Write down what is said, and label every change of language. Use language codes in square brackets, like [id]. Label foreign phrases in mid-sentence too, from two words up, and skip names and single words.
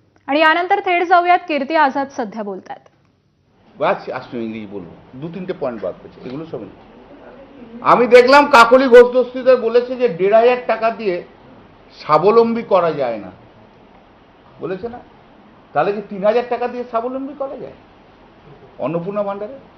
[mr] आणि यानंतर थेट जाऊयात कीर्ती आझाद सध्या बोलतात। [bn] বাস আসলে ইংরেজি বলবো, দু তিনটে পয়েন্ট বাদ পেয়েছে, এগুলো সব আমি দেখলাম কাকলি ঘোষ দস্তিদার বলেছে যে 1,500 টাকা দিয়ে স্বাবলম্বী করা যায় না, বলেছে না? তাহলে কি 3,000 টাকা দিয়ে স্বাবলম্বী করা যায় অন্নপূর্ণা ভান্ডারে?